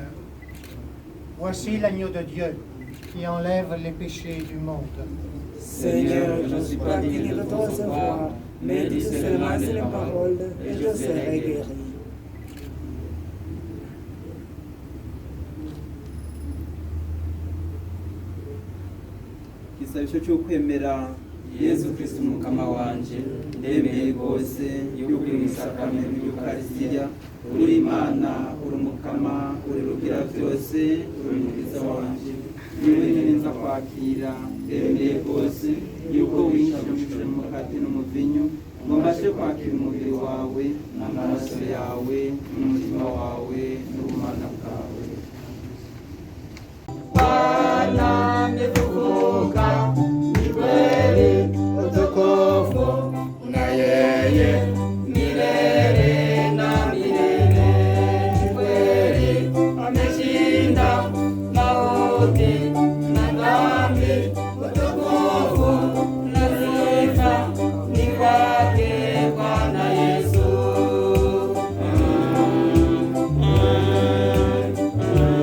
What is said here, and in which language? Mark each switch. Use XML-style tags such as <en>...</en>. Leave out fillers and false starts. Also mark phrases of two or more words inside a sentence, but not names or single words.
<fr>Voici l'agneau de Dieu qui enlève les péchés du monde. Seigneur, je ne suis pas digne de te recevoir, mais dis seulement les paroles et je serai guéri.</fr> <rn>igisabisho cyo kwemera Yesu Kristo umukama wanje, ndemeye rwose yuko uri isakamento ry'Ukaristiya, uri Imana, uri umukama, uri rugira byose, uri umukiza wanje. Niwe nyine nza kwakira, ndemeye rwose yuko winjije mu mukate n'umuvinyu, ngo mbashe kwakira umubiri wawe n'amaraso yawe n'umutima wawe n'ubumana bwawe.</rn> <sw>Bwana amefufuka, ni kweli utukufu una yeye milele na milele. Ni kweli ameshinda mauti na dhambi, utukufu na sifa ni kwake Bwana Yesu.</sw>